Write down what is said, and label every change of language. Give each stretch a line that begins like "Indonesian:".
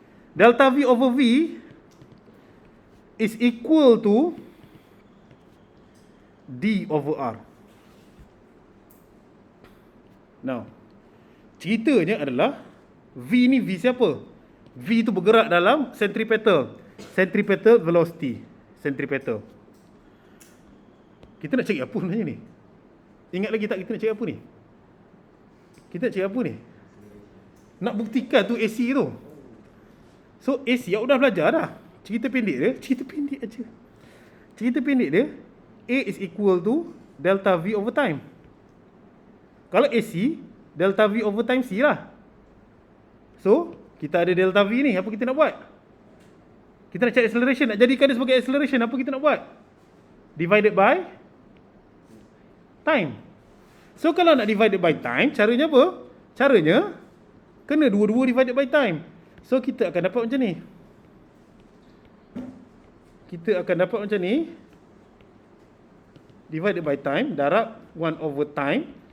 English: Delta V over V is equal to D over R.
Malay: Now, ceritanya adalah V ni V siapa? V tu bergerak dalam centripetal. Centripetal velocity. Centripetal. Kita nak cari apa sebenarnya ni? Ingat lagi tak kita nak cari apa ni? Kita nak cari apa ni? Nak buktikan tu AC tu. So AC awak dah belajar dah. Cerita pendek dia, cerita pendek aja. Cerita pendek dia,
English: A is equal to delta V over time.
Malay: Kalau AC, delta V over time C lah. So, kita ada delta V ni, apa kita nak buat? Kita nak cari acceleration, nak jadikan dia sebagai acceleration, apa kita nak buat? Divided by time. So, kalau nak divided by time, caranya apa? Caranya, kena dua-dua divided by time. So, kita akan dapat macam ni. Kita akan dapat macam ni.
English: Divided by time, darab 1 over time.